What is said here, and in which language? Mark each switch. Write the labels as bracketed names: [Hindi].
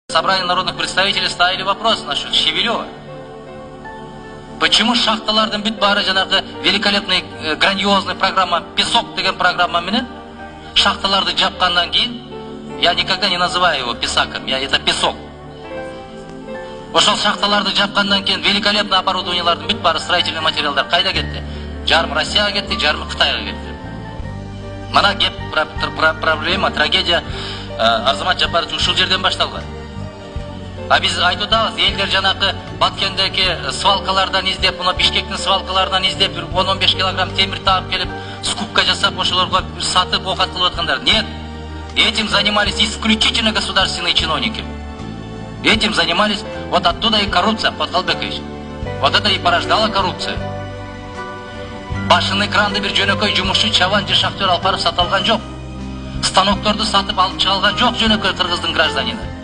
[Russian] Собрание народных представителей ставили вопрос насчет Шевелева. Почему [Kyrgyz] шахталардың бүт бары жанагы [Russian] великолепный, грандиозный программа «Песок» [Kyrgyz] деген программа менен шахталарды жапкандан кийин, [Russian] я никогда не называю его песаком, это песок. [Kyrgyz] Ошол шахталарды жапкандан кийин великолепный оборудованиялардын бүт бары строительный материалдар кайда кетти? Жарым Россияга кетти, жарым Кытайга кетти. Мана кеп проблема, трагедия Арзамат Жапарович ушул жерден башталган. А биз айтып атабыз, элдер жанакы Баткендеги свалкалардан издеп, мына Бишкектин свалкаларынан издеп, 10-15 килограмм темир таап келип, скупка жасап, ошолорго сатып оокат кылып аткандар. [Russian] Нет, этим занимались исключительно государственные чиновники. Этим занимались, вот оттуда и коррупция, Подхалбекович. Вот это и порождало коррупцию. [Kyrgyz] Башын экранды бир жөнөкөй жумушчу чабан же шахтер алып барып сата алган жок. Станокторду сатып алып чыга алган жок жөнөкөй кыргыздын гражданины.